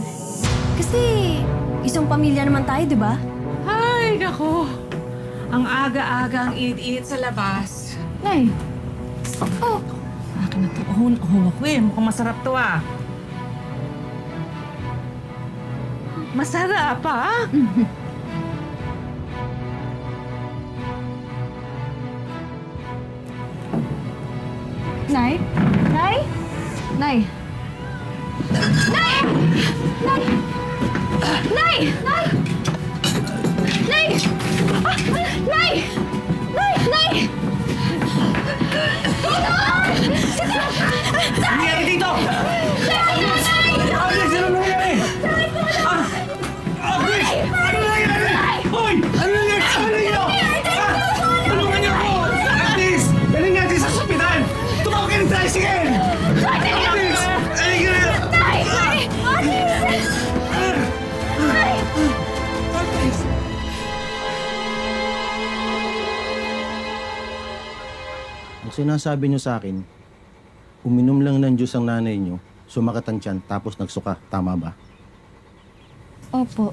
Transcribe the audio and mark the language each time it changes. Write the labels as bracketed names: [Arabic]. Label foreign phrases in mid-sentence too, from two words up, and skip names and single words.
[Filipino] Kasi, isang pamilya naman tayo, di ba? Ay, nako. Ang aga-aga, ang init-init sa labas. Nay, Oh, Akin na ito. Ahon ako eh. Mukhang masarap to ah. Masarap ah. Nay? Nay? Nay! Nay! Nay! Nay! Nay! Nay! Nay! Nay! Nay! Ano nangyari dito? Agnes, ano nangyari? Agnes! Ano nangyari? Hoy! Ano nangyari sa kanila? Tulungan niyo ako! Agnes! Galing natin sa ospital! Tumawag kayo ng tricycle! Agnes! Halika na! Nay! Nay! Agnes! Nay! Agnes! Ang sinasabi niyo sa akin, uminom lang ng juice ang nanay niyo, sumakit ang tiyan, tapos nagsuka. Tama ba? Opo.